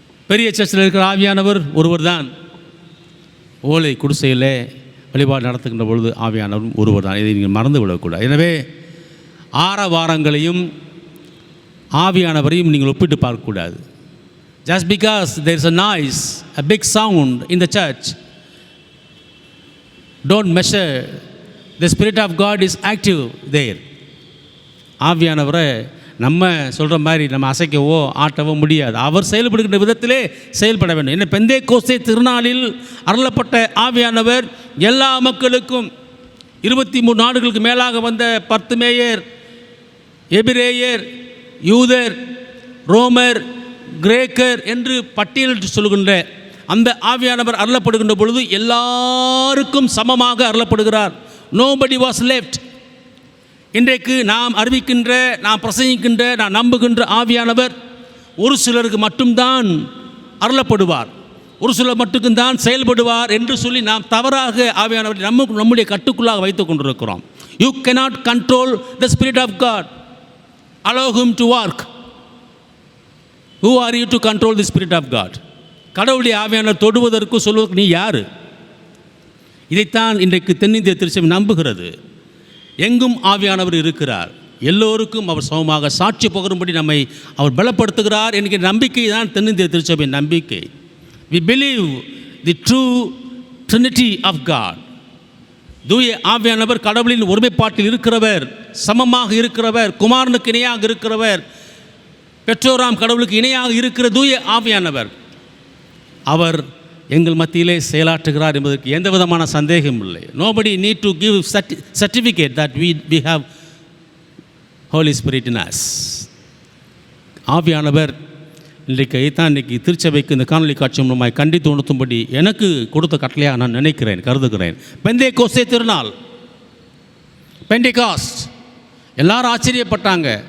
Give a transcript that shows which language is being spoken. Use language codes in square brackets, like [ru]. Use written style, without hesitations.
[ta] பெரிய சர்ச்சில் இருக்கிற ஆவியானவர் ஒருவர் தான். ஓலை குடிசையில் வழிபாடு நடத்துகின்ற பொழுது ஆவியானவரும் ஒருவர் தான். இதை நீங்கள் மறந்து விடக்கூடாது. எனவே ஆரவாரங்களையும் ஆவியானவரையும் நீங்கள் ஒப்பிட்டு பார்க்கக்கூடாது. [en] Just because there is a noise, a big sound in the church, don't measure the Spirit of God is active there. [ta] ஆவியானவரை நம்ம சொல்கிற மாதிரி நம்ம அசைக்கவோ ஆட்டவோ முடியாது. அவர் செயல்படுகின்ற விதத்திலே செயல்பட வேண்டும். என்ன பெந்தேகோஸ்தே திருநாளில் அருளப்பட்ட ஆவியானவர் எல்லா மக்களுக்கும் 23 நாடுகளுக்கு மேலாக வந்த பர்த்திமேயர், எபிரேயர், யூதர், ரோமர், கிரேக்கர் என்று பட்டியலிட்டு சொல்கின்ற அந்த ஆவியானவர் அருளப்படுகின்ற பொழுது எல்லாருக்கும் சமமாக அருளப்படுகிறார். [en] Nobody was left. [ta] இன்றைக்கு நாம் அறிவிக்கின்ற, நாம் பிரசங்கிக்கின்ற, நாம் நம்புகின்ற ஆவியானவர் ஒரு சிலருக்கு மட்டும்தான் அருளப்படுவார், ஒரு சிலர் மட்டும்தான் செயல்படுவார் என்று சொல்லி நாம் தவறாக ஆவியானவரை நம்முடைய கட்டுக்குள்ளாக வைத்துக் கொண்டிருக்கிறோம். [en] You cannot control the Spirit of God. Allow him to work. Who are you to control the Spirit of God? [ta] கடவுளுடைய ஆவியானவர் தொடுவதற்கு சொல்வதற்கு நீ யார்? இதைத்தான் இன்றைக்கு தென்னிந்திய திருச்சபை நம்புகிறது. எங்கும் ஆவியானவர் இருக்கிறார், எல்லோருக்கும் அவர் சமமாக சாட்சி பகரும்படி நம்மை அவர் பலப்படுத்துகிறார் என்கிற நம்பிக்கை தான் தென்னிந்திய திருச்சபையின் நம்பிக்கை. [en] We believe the true Trinity of God. [ta] தூய ஆவியானவர் கடவுளின் ஒருமைப்பாட்டில் இருக்கிறவர், சமமாக இருக்கிறவர், குமாரனுக்கு இணையாக இருக்கிறவர், பெற்றோராம் கடவுளுக்கு இணையாக இருக்கிற தூய ஆவியானவர். அவர் எங்கள் மத்தியிலே செயலாற்றுகிறார் என்பதற்கு எந்த விதமான சந்தேகம் இல்லை. [en] Nobody need to give certificate that we have Holy Spirit in us. [ta] ஆவியானவர் இன்றைக்கு திருச்சபைக்கு இந்த காணொலி காட்சி மூலமாய் கண்டித்து உணர்த்தும்படி எனக்கு கொடுத்த கட்டளையாக நான் நினைக்கிறேன், கருதுகிறேன். பெந்தேகோஸ்தே திருநாள், பெண்டிகாஸ்ட், எல்லாரும் ஆச்சரியப்பட்டாங்க.